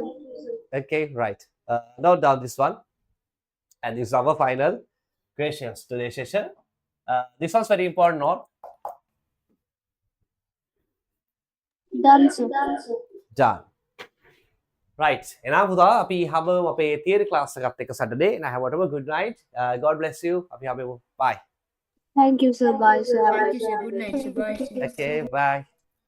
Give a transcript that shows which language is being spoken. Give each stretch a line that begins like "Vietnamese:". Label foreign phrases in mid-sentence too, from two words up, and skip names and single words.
English: Okay, right. Note down this one. And this is our final questions today's session. This one's very important note. Done, sir. Done. Right.
Sinhala: එනම් පුතා අපි හැමෝම අපේ
English: theory class
Sinhala: එකත් එක්ක Saturday නැහැමෝටම
English: good night. God bless you.
Sinhala: අපි හැමෝම bye.
English: Thank you, sir. Bye, sir. Have a Thank nice you, sir. Good night, sir. Bye, sir. Okay, bye.